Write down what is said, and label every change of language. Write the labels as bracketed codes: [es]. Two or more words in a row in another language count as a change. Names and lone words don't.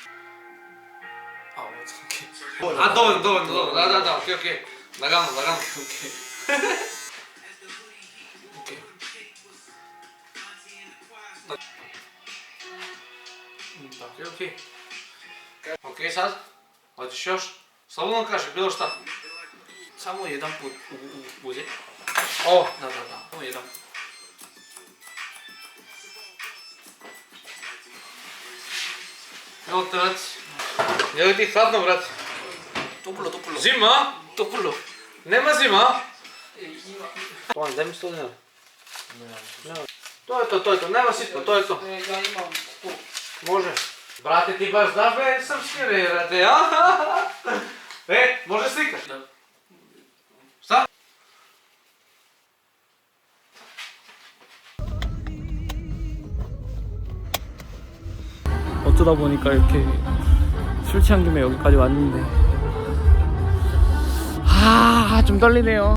[mk] окей. А, доволно. Да, окей. Лагано. окей. Окей. [sr] Окей, сад? Hoćeš još? Slobodno kaži, bilo šta. samo jedan put uzeti. O, Da. Samo jedan. evo te, brate. Je li ti hladno, brate? Toplo. Zima, a? Toplo. Nema zima, a? Ima. Tovan, daj mi 100 dinara. To je to, nema sitno, to je to. Ja imam 100. Može. Brate, ti baš znaš da je srpski, brate, a? Može slika? Da. Šta? [ko] 어쩌다 보니까 이렇게 술 취한 김에 여기까지 왔는데 좀 떨리네요.